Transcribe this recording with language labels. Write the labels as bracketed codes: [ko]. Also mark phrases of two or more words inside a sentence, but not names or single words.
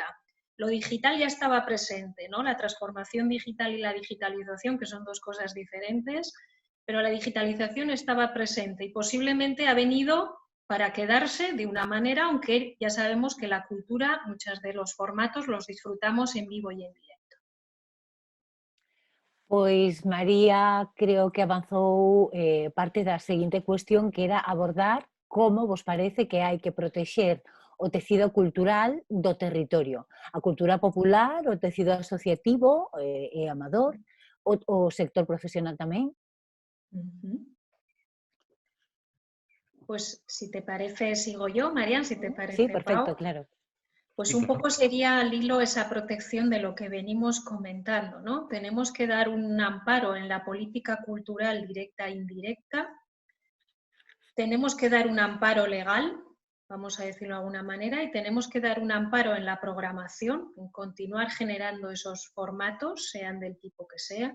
[es] Lo digital ya estaba presente, ¿no? La transformación digital y la digitalización, que son dos cosas diferentes, pero la digitalización estaba presente y posiblemente ha venido para quedarse de una manera, aunque ya sabemos que la cultura, muchos de los formatos los disfrutamos en vivo y en directo. [gl] Pois María creo que avanzou parte da seguinte cuestión, que era abordar como vos parece que hai que protexer o tecido cultural do territorio, a cultura popular, o tecido asociativo e amador, o sector profesional tamén. [es] Pues si te parece, sigo yo, Marian, si te Sí, parece, perfecto, Pau. claro. Pues Sí, un claro. poco sería al hilo esa protección de lo que venimos comentando, ¿no? Tenemos que dar un amparo en la política cultural directa e indirecta, tenemos que dar un amparo legal, vamos a decirlo de alguna manera, y tenemos que dar un amparo en la programación, en continuar generando esos formatos, sean del tipo que sea.